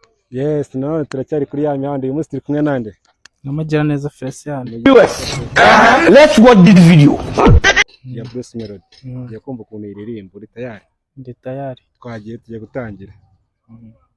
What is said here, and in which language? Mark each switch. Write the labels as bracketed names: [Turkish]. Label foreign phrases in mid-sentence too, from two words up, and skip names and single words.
[Kinyarwanda] Yes, nanone turacyari kuri ya mihanda. Uyu munsi turi kumwe nande? Na Mugiraneza Felician. [English] Viewers, let's watch this video. [Kinyarwanda] Ya Bruce Melody. Mm. Ugiye kumva ukuntu iririmba, uri tayari? Ndi tayari. Twagiye, tugiye gutangira. Mm.